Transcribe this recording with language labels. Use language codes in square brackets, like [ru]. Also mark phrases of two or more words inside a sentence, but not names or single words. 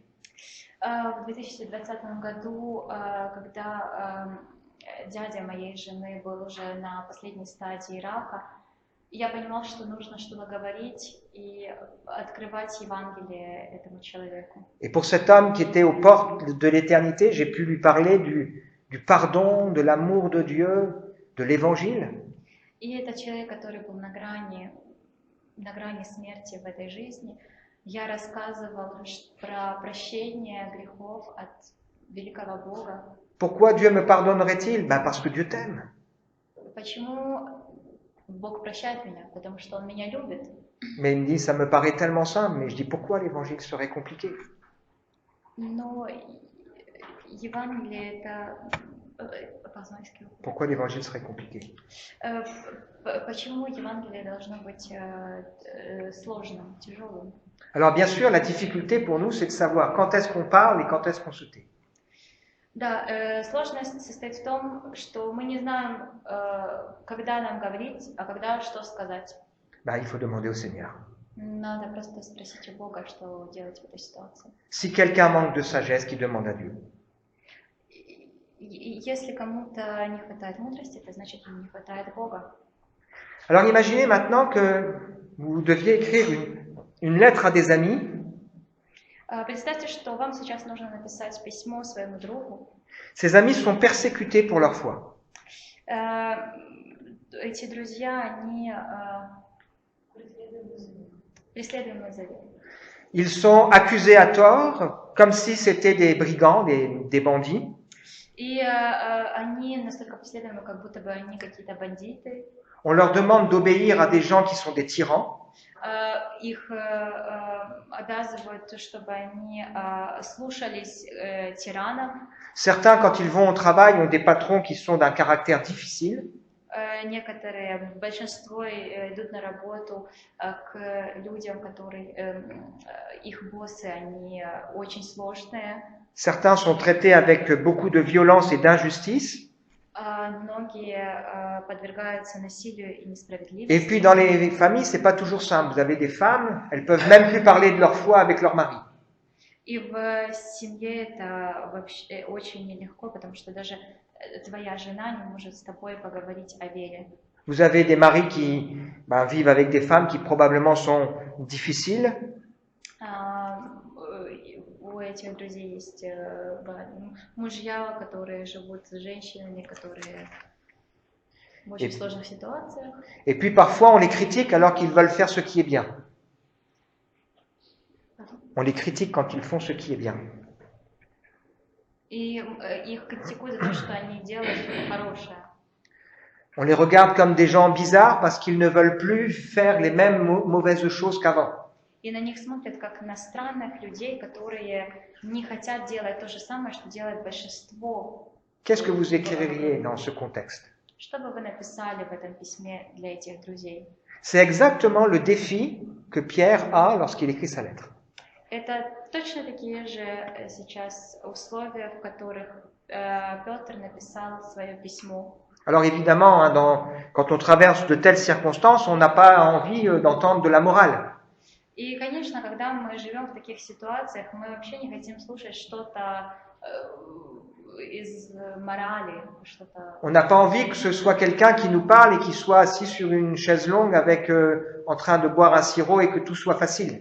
[ru] В 2020 году, когда дядя моей жены был уже на последней стадии рака, я понимала, что нужно что-то говорить и открывать Евангелие этому человеку. [fr] Et pour cet homme qui était aux portes de l'éternité, j'ai pu lui parler du pardon, de l'amour de Dieu, de l'évangile. [ru] И этот человек, который был на грани смерти в этой жизни, я рассказывала про прощение грехов от великого Бога. [fr] Pourquoi Dieu me pardonnerait-il? Ben parce que Dieu t'aime. [ru] почему Бог прощает меня? Потому что Он меня любит. [fr] Mais il me dit, ça me paraît tellement simple, mais je dis, pourquoi l'évangile serait compliqué? [ru] Но Евангелие это... [fr] Pourquoi l'évangile serait compliqué? [ru] Почему Евангелие должно быть сложным, тяжелым? [fr] Alors bien sûr, la difficulté pour nous, c'est de savoir quand est-ce qu'on parle et quand est-ce qu'on se tait. [ru] Да, сложность состоит в том, что мы не знаем, когда нам говорить, а когда что сказать. [fr] Il faut demander au Seigneur. [ru] Надо просто спросить у Бога, что делать в этой ситуации. [fr] Si quelqu'un manque de sagesse, qu'il demande à Dieu. [ru] Если кому-то не хватает мудрости, это значит, ему не хватает Бога. [fr] Alors imaginez maintenant que vous deviez écrire une lettre à des amis. [ru] Представьте, что вам сейчас нужно написать письмо своему другу. [fr] Ces amis sont persécutés pour leur foi. [ru] Эти друзья, они преследуемы за веру. [fr] Ils sont accusés à tort, comme si c'était des brigands, des bandits. [ru] И они настолько преследуемы, как будто бы они какие-то бандиты. [fr] On leur demande d'obéir à des gens qui sont des tyrans. [ru] Их обязывают, чтобы они слушались тиранов. [fr] Certains, quand ils vont au travail, ont des patrons qui sont d'un caractère difficile. [ru] Некоторые, большинство идут на работу к людям, которые их боссы, они очень сложные. [fr] Certains sont traités avec beaucoup de violence et d'injustice. [ru] Многие подвергаются насилию и несправедливости. [fr] Et puis dans les familles, c'est pas toujours simple. Vous avez des femmes, elles peuvent même plus parler de leur foi avec leur mari. [ru] И в семье это вообще очень нелегко, потому что даже твоя жена не может с тобой поговорить о вере. [fr] Vous avez des maris qui vivent avec des femmes qui probablement sont difficiles. [ru] У этих друзей есть мужья, которые живут с женщинами, которые в очень сложных ситуациях. [fr] Et puis parfois on les critique alors qu'ils veulent faire ce qui est bien. On les critique quand ils font ce qui est bien. [ru] И их критикуют за то, что они делают что-то хорошее. [fr] On les regarde comme des gens bizarres parce qu'ils ne veulent plus faire les mêmes mauvaises choses qu'avant. [ru] И на них смотрят как на странных людей, которые не хотят делать то же самое, что делает большинство. [fr] Qu'est-ce que vous écririez dans ce contexte? [ru] Что бы вы написали в этом письме для этих друзей? [fr] C'est exactement le défi que Pierre a lorsqu'il écrit sa lettre. [ru] Это точно такие же сейчас условия, в которых Петр написал свое письмо. [fr] Alors évidemment, quand on traverse de telles circonstances, on n'a pas envie d'entendre de la morale. [ru] И, конечно, когда мы живем в таких ситуациях, мы вообще не хотим слушать что-то из морали, что-то. [fr] On n'a pas envie que ce soit quelqu'un qui nous parle et qui soit assis sur une chaise longue avec en train de boire un sirop et que tout soit facile.